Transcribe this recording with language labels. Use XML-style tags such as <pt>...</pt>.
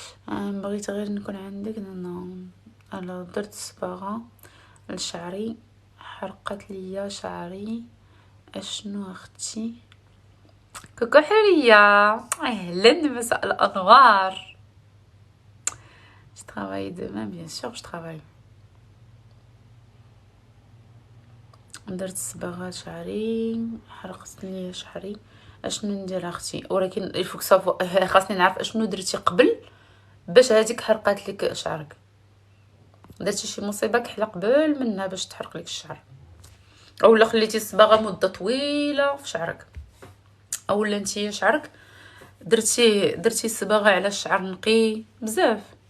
<ar>بغيت غير نكون عندك. انا درت صباغه لشعري، حرقت ليا شعري. اشنو اختي؟ كوكو حريه، اهلا مساء الانوار.</ar> <fr>Je travaille demain bien sûr je travaille.</fr> <ar>درت صباغه شعري، حرقت ليا شعري. اشنو ندير اختي؟ ولكن الفوك صافو خاصني نعرف اشنو درتي قبل باش هذيك حرقات لك شعرك. درتي شي مصيبه كحله قبل منها باش تحرق لك الشعر، اولا خليتي الصباغه مده طويله في شعرك، اولا نتيا شعرك درتي الصباغه على الشعر نقي بزاف.</ar>